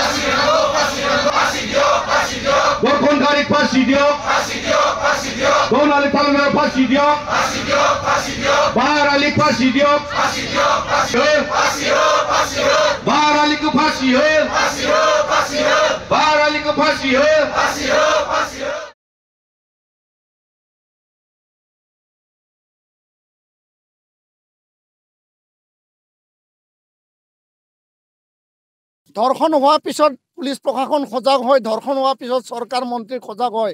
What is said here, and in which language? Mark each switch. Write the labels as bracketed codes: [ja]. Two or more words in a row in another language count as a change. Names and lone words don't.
[mrg] Dokon garik pasi dio. Donali talutarku pasi dio. Barali pasi dio. Barali ku pasi ho. Barali ku pasi ho. [as] ধৰ্ষণ হোৱাৰ পিছত পুলিচ প্ৰশাসন সজাগ হয়, ধৰ্ষণ হোৱাৰ পিছত চৰকাৰ মন্ত্ৰী সজাগ হয়।